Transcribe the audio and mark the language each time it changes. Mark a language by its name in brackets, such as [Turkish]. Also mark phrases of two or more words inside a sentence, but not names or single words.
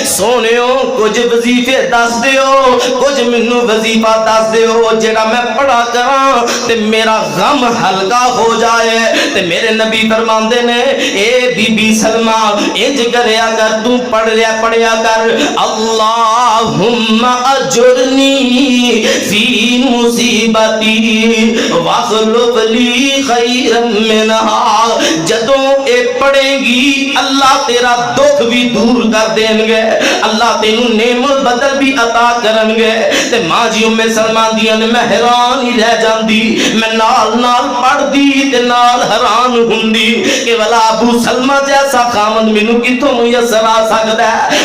[Punjabi] سوہنیو کجھ وظیفے دس دیو، کجھ مینوں وظیفہ دس دیو جیہڑا میں پڑھیا کراں تے میرا غم ہلکا ہو جائے. تے میرے نبی فرماندے نیں اے بی بی سلمہ انج کریا کر، توں پڑھیا کر [Arabic] اللهم أجرني في مصيبتي واخلف لي خيرا منها. [Punjabi] جدوں ایہہ پڑھے گی اللہ تیرا دکھ وی دور کر دینگے، اللہ تینوں نعمت بدل وی عطا کرن گے. تے ماں جی ام سلمہ دیاں نیں میں حیران ہی رہ جاندی، میں نال نال پڑھدی تے نال حیران ہندی کہ بھلا ابو سلمہ جیسا خاوند مینوں کتھوں میسر آ سکدا ہے.